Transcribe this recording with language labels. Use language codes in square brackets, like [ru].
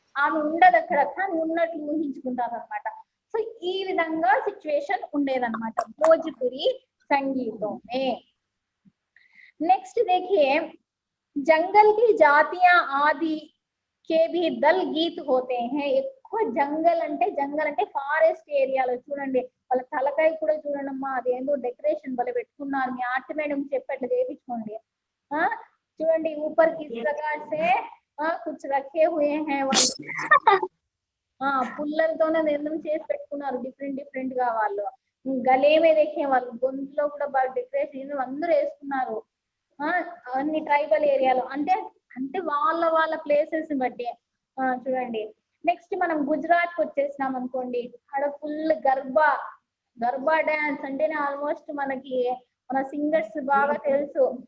[te] ఆమె ఉండదు అక్కడ, కానీ ఉన్నట్లు ఊహించుకుంటారు అనమాట. సో ఈ విధంగా సిచ్యువేషన్ ఉండేదన్నమాట భోజ్పురి సంగీతం में. [hi] नेक्स्ट देखिए, जंगल की जातियां आदि के भी दल गीत होते हैं. [te] ఎక్కువ జంగల్ అంటే ఫారెస్ట్ ఏరియాలో చూడండి, వాళ్ళ తలకాయ కూడా చూడండమ్మా, అదేందో డెకరేషన్ భలే పెట్టుకున్నారు. మీ ఆర్ట్ మేడం చెప్పట్లు చేయించుకోండి. [hi] చూడండి ऊपर किस प्रकार से कुछ रखे हुए हैं వాళ్ళు. [te] పుల్లలతోనే నిర్ణయం చేసి పెట్టుకున్నారు డిఫరెంట్ గా. వాళ్ళు [hi] గలేమే దేఖే, [te] వాళ్ళు గొంతులో కూడా బాగా డెకరేషన్ అందరూ వేసుకున్నారు. అన్ని ట్రైబల్ ఏరియాలో అంటే వాళ్ళ ప్లేసెస్ బట్టి చూడండి. నెక్స్ట్ మనం గుజరాత్ కి వచ్చేసినాం అనుకోండి, అక్కడ ఫుల్ గర్బా డాన్స్ అంటేనే ఆల్మోస్ట్ మనకి మన సింగర్స్ బాగా తెలుసు.